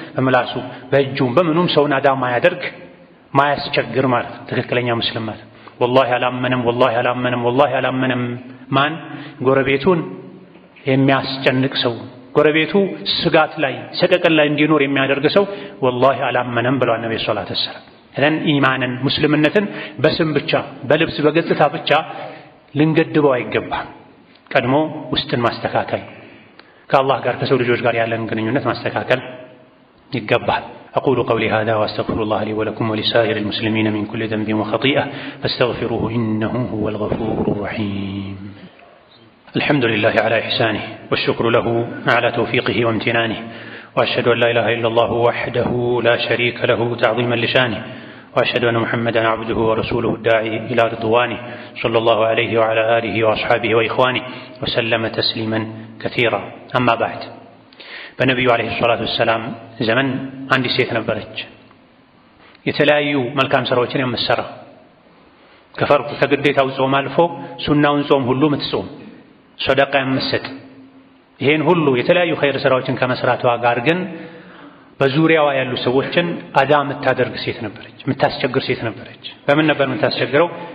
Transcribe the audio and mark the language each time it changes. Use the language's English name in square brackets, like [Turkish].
[Amharic] በምላሱ በእጁም በምኑም ሰውን አዳ ማያደርግ ማያስቸግር ማለት ትክክለኛ ሙስሊም ማለት። ወላሂ አላመነም፣ ወላሂ አላመነም፣ ወላሂ አላመነም ማን ጎረቤቱን የሚያስጨንቅ ሰው፣ ጎረቤቱ ስጋት ላይ ሰቀቀን ላይ እንዲኖር የሚያደርግ ሰው ወላሂ አላመነም ብሏል ነብዩ ሰለላሁ ዐለይሂ ወሰለም። ኢማንን ሙስልምነትን በስም ብቻ በልብስ በገጽታ ብቻ ልንገድበው አይገባም። ቀድሞ ውስጥን ማስተካከል፣ ከአላህ ጋር ከሰው ልጆች ጋር ያለን ግንኙነት ማስተካከል ይገባል። [Arabic] أقول قولي هذا وأستغفر الله لي ولكم ولسائر المسلمين من كل ذنب وخطيئة فاستغفروه إنه هو الغفور الرحيم. الحمد لله على إحسانه والشكر له على توفيقه وامتنانه، وأشهد أن لا إله إلا الله وحده لا شريك له تعظيما لشانه، وأشهد أن محمدا عبده ورسوله الداعي إلى رضوانه صلى الله عليه وعلى آله وأصحابه وإخوانه وسلم تسليما كثيرا. أما بعد، [Amharic] በነቢዩ ዓለይሂ ሰላቱ ወሰላም ዘመን አንዲት ሴት ነበረች። የተለያዩ መልካም ስራዎችን የምትሰራ ከፈርቁ ከግዴታው ጾም አልፎ ሱናውን ጾም ሁሉ የምትጾም ሰደቃ የምትሰጥ ይሄን ሁሉ የተለያዩ ኸይር ስራዎችን ከመስራቷ ጋር ግን በዙሪያዋ ያሉ ሰዎችን አዳ የምታደርግ ሴት ነበረች፣ የምታስቸግር ሴት ነበረች። በምን ነበር የምታስቸግረው?